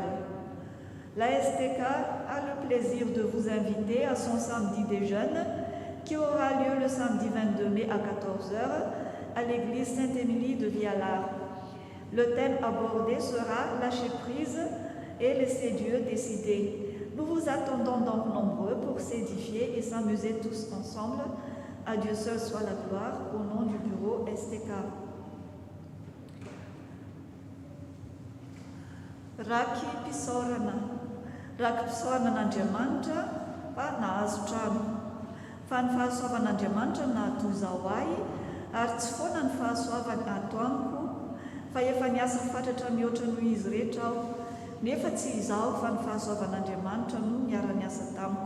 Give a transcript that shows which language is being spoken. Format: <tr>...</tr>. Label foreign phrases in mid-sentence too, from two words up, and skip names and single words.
<fr>La STK a le plaisir de vous inviter à son samedi des jeunes qui aura lieu le samedi 22 mai à 14h à l'église Sainte-Émilie de Vialara. Le thème abordé sera lâcher prise et laisser Dieu décider. Nous vous attendons donc nombreux pour s'édifier et s'amuser tous ensemble. À Dieu seul soit la gloire, au nom du bureau STK.</fr> <mg>Raky pisaoran'Andriamanitra fa nahazo trano. Fa ny fahasoavan'Andriamanitra nahatoy izaho ahy, ary tsy foana ny fahasoavany ato amiko, fa efa niasa fatratra mihoatra noho izy rehetra aho, nefa tsy izaho fa ny fahasoavan'Andriamanitra no miara-niasa tamiko.</mg>